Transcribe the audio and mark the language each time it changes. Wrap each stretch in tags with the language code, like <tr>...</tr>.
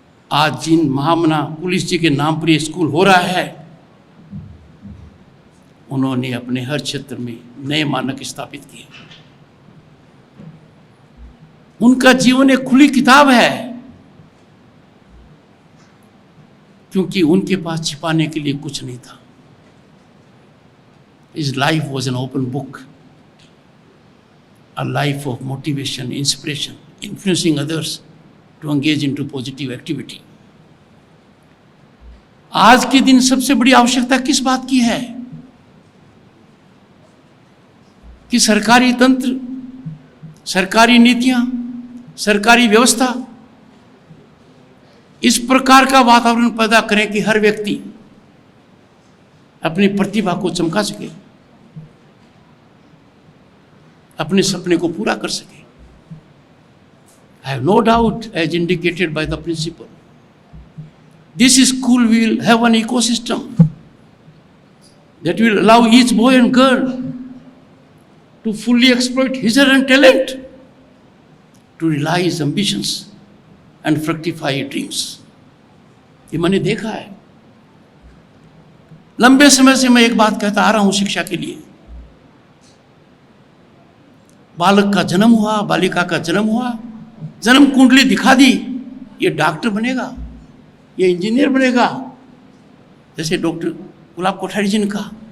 <hi>आज जिन महामना कुलिस जी के नाम पर यह स्कूल हो रहा है, उन्होंने अपने हर क्षेत्र में नए मानक स्थापित किए। उनका जीवन एक खुली किताब है, क्योंकि उनके पास छिपाने के लिए कुछ नहीं था।</hi> <en>His life was an open book, a life of motivation, inspiration, influencing others to engage into positive activity.</en> <hi>आज के दिन सबसे बड़ी आवश्यकता किस बात की है कि सरकारी तंत्र, सरकारी नीतियां, सरकारी व्यवस्था इस प्रकार का वातावरण पैदा करें कि हर व्यक्ति अपनी प्रतिभा को चमका सके, अपने सपने को पूरा कर सके।</hi> <en>I have no doubt, as indicated by the principal, this school will have an ecosystem that will allow each boy and girl to fully exploit his or her talent, to realize his ambitions and fructify his dreams.</en> <hi>ये मैंने देखा है। लंबे समय से मैं एक बात कहता आ रहा हूं शिक्षा के लिए। बालक का जन्म हुआ, बालिका का जन्म हुआ, जन्म कुंडली दिखा दी, ये डॉक्टर बनेगा, ये इंजीनियर बनेगा, जैसे डॉक्टर गुलाब कोठारी जी ने कहा।</hi>